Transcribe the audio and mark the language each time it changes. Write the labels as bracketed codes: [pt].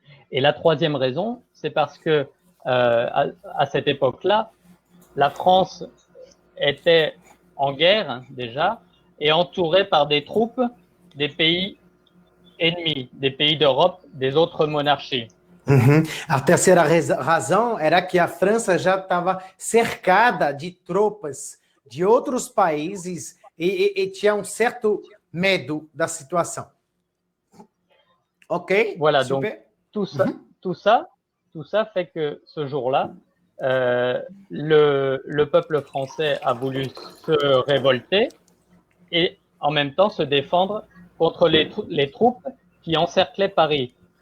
[fr] Et la troisième raison, c'est parce que à cette époque-là, la France était en guerre déjà et entourée par des troupes des pays ennemis, des pays d'Europe, des autres monarchies. [pt] A terceira razão era que a França já estava cercada de tropas de outros países e tinha um certo medo da situação. Ok? [fr] Voilà, super. Donc tout ça fait que ce jour-là, le peuple français a voulu se révolter et en même temps se défendre contre les troupes qui encerclaient Paris.